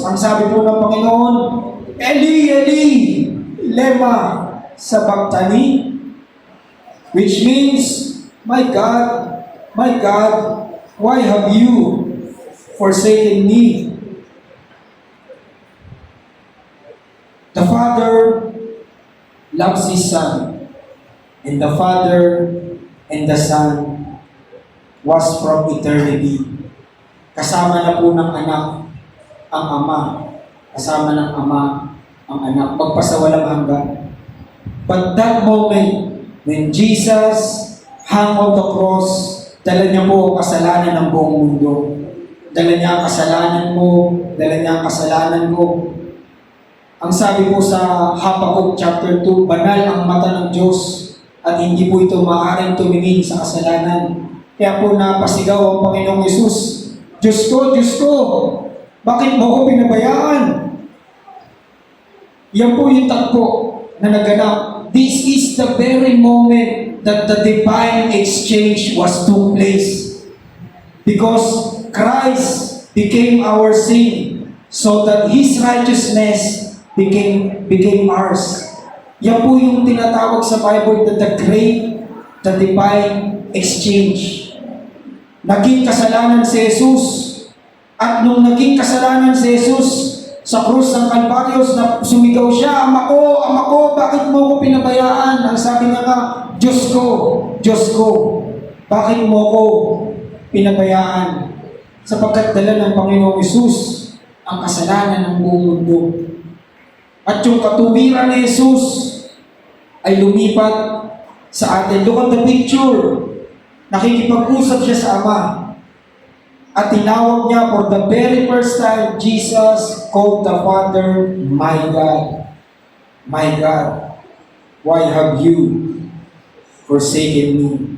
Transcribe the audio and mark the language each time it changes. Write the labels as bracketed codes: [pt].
[tl] Ang sabi po ng Panginoon, [arc] Eli, Eli, lema sabachthani, [en] which means, my God, why have you forsaken me? The Father loves His Son, and the Father and the Son was from eternity. [tl] Kasama na po ng anak ang Ama, kasama ng Ama ang anak, magpasawalang hanggan. [en] But that moment, when Jesus hung on the cross, [tl] dala niya po ang kasalanan ng buong mundo. Dala niya ang kasalanan mo, dala niya ang kasalanan ko. Ang sabi po sa Habakkuk chapter 2, banal ang mata ng Diyos at hindi po ito maaaring tumingin sa kasalanan. Kaya po napasigaw ang Panginoong Yesus, Diyos ko, bakit mo ko pinabayaan? Yan po yung takbo na naganap. [en] This is the very moment that the divine exchange was took place. Because Christ became our sin, so that His righteousness became ours. [tl] Yan po yung tinatawag sa Bible na the divine exchange. Naging kasalanan si Jesus at At nung naging kasalanan si Jesus sa krus ng Kalbaryos, na sumigaw siya, Ama ko, bakit mo ko pinabayaan? Ang sabi niya nga, Diyos ko, bakit mo ko pinabayaan? Sapagkat dala ng Panginoong Hesus ang kasalanan ng buong mundo. At yung katuwiran ni Jesus ay lumipat sa atin. [en] Look at the picture. [tl] Nakikipag-usap siya sa Ama. At tinawag niya [en] for the very first time, Jesus called the Father, My God, why have you forsaken me?